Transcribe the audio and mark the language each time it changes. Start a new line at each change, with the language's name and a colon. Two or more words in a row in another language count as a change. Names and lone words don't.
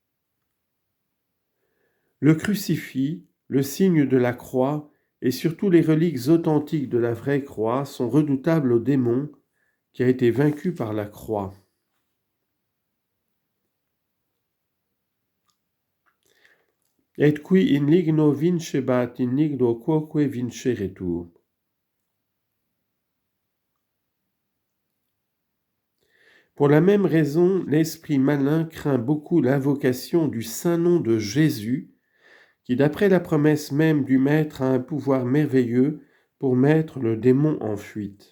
French: Le crucifix, le signe de la croix et surtout les reliques authentiques de la vraie croix sont redoutables au démon qui a été vaincu par la croix.
Latin: Et qui in ligno vincebat in ligno quoque vinceretur.
French: Pour la même raison, l'esprit malin craint beaucoup l'invocation du saint nom de Jésus, qui, d'après la promesse même du Maître, a un pouvoir merveilleux pour mettre le démon en fuite.